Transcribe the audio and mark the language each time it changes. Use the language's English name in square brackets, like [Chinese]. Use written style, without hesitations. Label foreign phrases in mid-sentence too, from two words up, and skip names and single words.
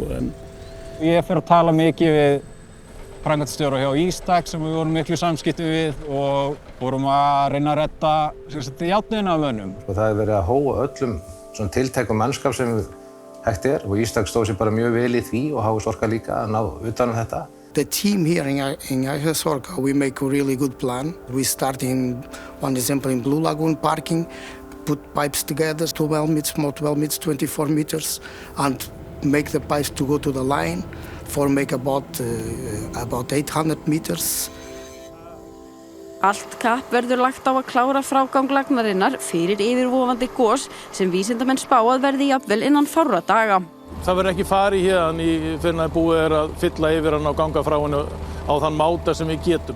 [Icelandic] Ég fer að tala mikið við framkvæmdastjóra hjá Ístak sem við vorum miklu samskipti við og vorum að reyna að redda járnina af mönnum. Það verið að hóa öllum svona tiltækum mannskap sem hægt og Ístak stóð sér bara mjög vel í því og HS-orka líka að ná utan þetta. [English] The team here in HS-orka, we make a really good plan. We start in, one example, in Blue Lagoon parking, put pipes together, 12 meters, more 12 meters, 24 meters, and make the pipes to go to the line for make about 800 meters. [Icelandic] Allt kapp verður lagt á að klára frágang lagnarinnar fyrir yfirvofandi gos sem vísindamenn spá að verði jafnvel innan fárra daga. Það verður ekki farið hérna fyrir að búið að fylla yfir hann og ganga frá hennu á þann máta sem við getum.